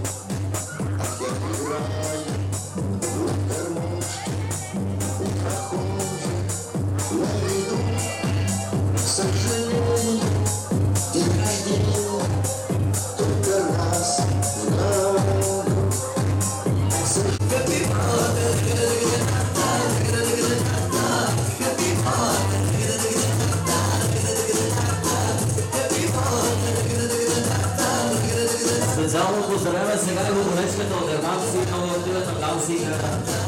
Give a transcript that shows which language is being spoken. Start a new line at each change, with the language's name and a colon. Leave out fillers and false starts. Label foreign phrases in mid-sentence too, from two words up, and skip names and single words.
Russian: Как я играю в гармошке, у прохожих на виду. К сожалению, день рождения только раз в году.
Bulgarian: Специално поздравяме сега и гумонечката от Ерманци и много отиват на Ганси и Града.